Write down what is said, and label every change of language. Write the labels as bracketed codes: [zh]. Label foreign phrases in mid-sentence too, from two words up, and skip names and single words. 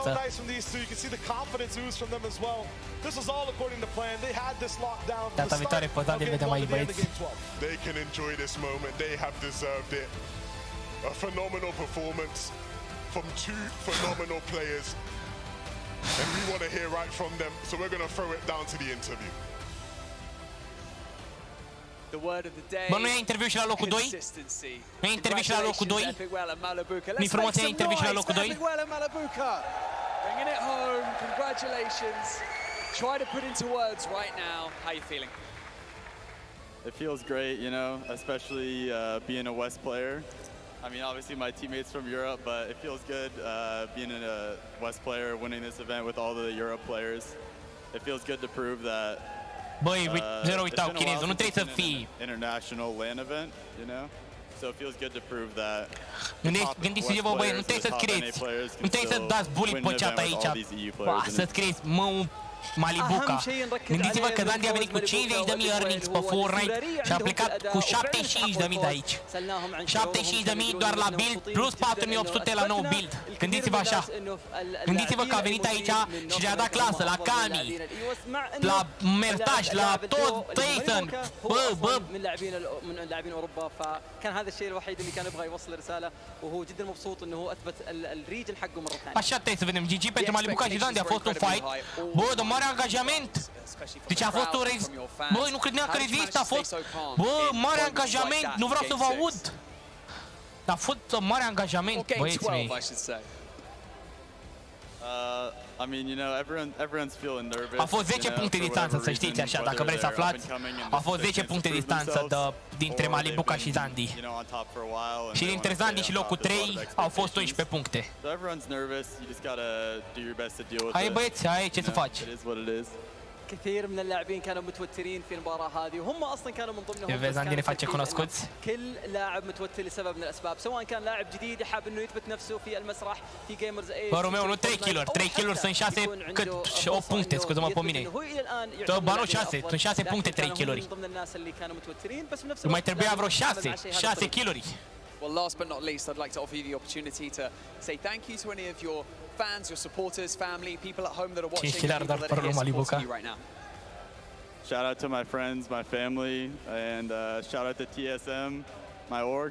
[en] So nice from these two. You can see the confidence ooze from them as well. This was all according to plan. They had this locked down. [ro] Data viitoare poate de vedem aici, băieți. [en] They can enjoy this moment. They have deserved it. A phenomenal performance from two phenomenal players. And we want to hear right from them, so we're going to throw it down to the interview. The word of the day. [ro] Bă, nu e interviu și la locul 2? Nu e interviu și la locul 2? Nu-i frumos să e interviu și la locul 2? [en] Bringing it home. Congratulations. Try to put into words right now. How are you feeling? It feels great, you know, especially being a West player. I mean, obviously my teammates from Europe, but it feels good being a West player, winning this event with all the Europe players. It feels good to prove that. [ro] Băi, zero uitau chinezul, nu trebuie să fii. [en] International LAN event, you know? So it feels good to prove that. [ro] Gândiți-vă, băi, nu trebuie să scrieți. Nu trebuie să dați bully pe chat aici. Să scrieți, mă, Malibuka. Gândiți-vă că Zandy a venit cu 50.000 earnings pe Fortnite și a plecat cu 75.000 de aici. 75.000 doar la build, plus 4.800 la nou build. Gândiți-vă așa. Gândiți-vă că a venit aici și le-a dat clasă la Kami, la Mertaș, la tot Tyson. Bă. [ar] من لاعبين اوروبا فكان هذا الشيء الوحيد اللي كان يبغى يوصل رساله وهو جدا مبسوط انه هو اثبت الريجن حقه مره ثانيه. [ro] Așa trebuie să vedem. GG pentru Malibuka și Zandy a fost un fight. Bă, de mare angajament. Deci a fost o Bă, nu credeam că rezist, a fost. Bă, mare angajament. Nu vreau să vă aud. A fost mare angajament, băieți mei. [en] I mean, you know, everyone's feeling nervous. [ro] A fost 10 puncte distanță, să știți așa, dacă vreți să aflați. A fost 10 puncte distanță dintre Malibuka și Zandy. Și dintre Zandy și locul 3 au fost 12 puncte. Hai băieți, hai ce să faci. [ar] كثير من اللاعبين كانوا متوترين في المباراة هذه وهم أصلا كانوا من ضمنهم. [ro] Zandy ne face cunoscuți. [ar] كل لاعب متوتر لسبب من الأسباب سواء كان لاعب جديد حاب إنه يثبت نفسه في المسرح في جيمرز 8. [ro] Bă, Romeo, nu 3 kill-uri, 3 kill-uri sunt 6, cât 8 puncte, scuze-mă pe mine. Bă, nu 6, sunt 6 puncte, 3 kill-uri. Mai trebuia vreo 6 kill-uri. [en] Well, last but not least, I'd like to offer you the opportunity to say thank you to any of your fans, your supporters, family, people at home that are watching, people that are here supporting you right now. Shout out to my friends, my family, and shout out to TSM, my org.